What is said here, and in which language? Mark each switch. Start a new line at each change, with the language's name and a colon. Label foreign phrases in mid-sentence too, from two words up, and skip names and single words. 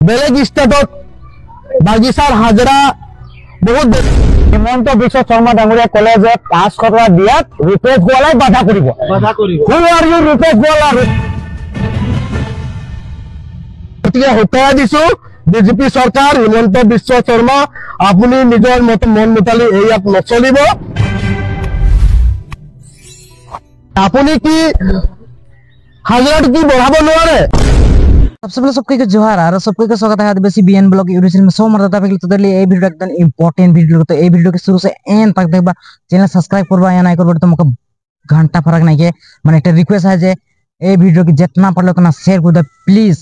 Assamese: বেলেগ ষ্টেটত বাগিচাৰ হাজিৰা বহুত। হিমন্ত বিশ্ব শৰ্মা ডাঙৰীয়া কলে যে 500 টকা দিয়াত ৰূপেশ গোৱালাই বাধা কৰিব।
English: Who are you,
Assamese: ৰূপেশ গোৱালা? গতিকে হতাই দিছো বিজেপি চৰকাৰ, হিমন্ত বিশ্ব শৰ্মা, আপুনি নিজৰ মন মুতালি এই ইয়াত নচলিব। আপুনি কি হাজিৰাটো কি बढ़ाब নোৱাৰে?
Hindi: सबसे पहले सबके जोहार और सबके स्वागत है आदिवासी बीएन ब्लॉग यूट्यूब चैनल में।
Sadri: सो मरदा पे तो ये वीडियो एकदम इंपॉर्टेंट वीडियो, तो ये वीडियो के शुरू से एंड तक देखबा, चैनल सब्सक्राइब करबा या नहीं करबा तो मका घंटा फर्क नहीं के। माने एक रिक्वेस्ट है जे ये वीडियो के जितना पढ़ लो उतना शेयर कर दो प्लीज।